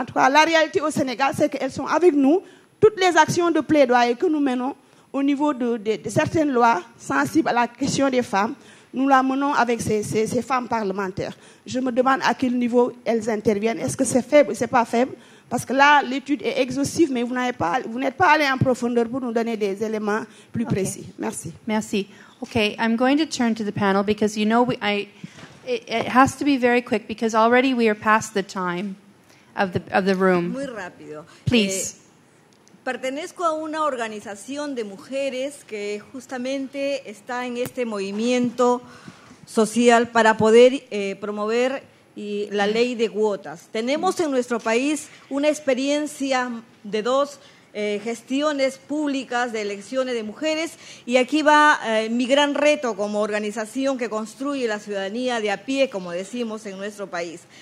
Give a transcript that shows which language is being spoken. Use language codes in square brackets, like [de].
[fr] En tout cas, la réalité au Sénégal, c'est qu'elles sont avec nous. Toutes les actions de plaidoyer que nous menons au niveau de certaines lois sensibles à la question des femmes, nous la menons avec ces femmes parlementaires. Je me demande à quel niveau elles interviennent. Est-ce que c'est faible ou c'est pas faible? Parce que là, l'étude est exhaustive, mais vous n'êtes pas allé en profondeur pour nous donner des éléments plus précis. Okay. Merci. Merci. [en] Okay, I'm going to turn to the panel because you know it has to be very quick because already we are past the time of the room. [es] Muy rápido. [en] Please. [es] Pertenezco a una organización de mujeres que justamente está en este movimiento social para poder promover y la ley de cuotas. Tenemos en nuestro país una experiencia de dos gestiones públicas de elecciones de mujeres y aquí va mi gran reto como organización que construye la ciudadanía de a pie, como decimos en nuestro país.